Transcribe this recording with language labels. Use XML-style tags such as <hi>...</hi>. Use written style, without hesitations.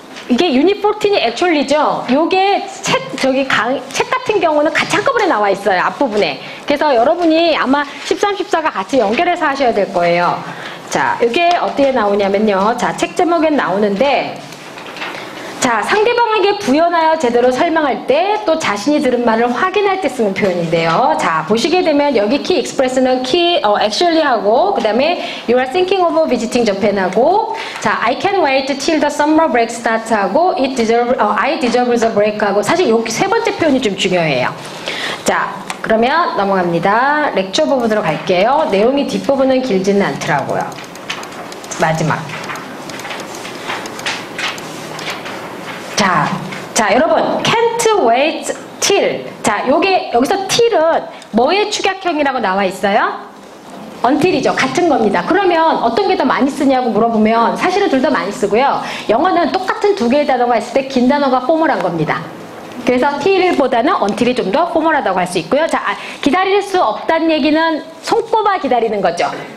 <ko>이게 유닛 14이 액츄얼리죠. 요게 책 같은 경우는 같이 한꺼번에 나와 있어요. 앞부분에. 그래서 여러분이 아마 13, 14가 같이 연결해서 하셔야 될 거예요. 자, 이게 어디에 나오냐면요. 자, 책 제목엔 나오는데, 자, 상대방에게 부연하여 제대로 설명할 때 또 자신이 들은 말을 확인할 때 쓰는 표현인데요. 자, 보시게 되면 여기</ko> <en>key express는 actually 하고,</en> <ko>그 다음에</ko> <en>you are thinking of visiting Japan하고, 자, I can't wait till the summer break starts 하고, I deserve the break 하고,</en> <ko>사실 여기 세 번째 표현이 좀 중요해요. 자, 그러면 넘어갑니다. 렉처 부분으로 갈게요. 내용이 뒷부분은 길지는 않더라고요. 마지막. 자, 여러분, can't wait till. 자, 여기서 till은 뭐의 축약형이라고 나와 있어요? until이죠. 같은 겁니다. 그러면 어떤 게 더 많이 쓰냐고 물어보면 사실은 둘 다 많이 쓰고요. 영어는 똑같은 두 개의 단어가 있을 때 긴 단어가 포멀한 겁니다. 그래서 till보다는 until이 좀 더 포멀하다고 할 수 있고요. 자, 기다릴 수 없다는 얘기는 손꼽아 기다리는 거죠.</ko>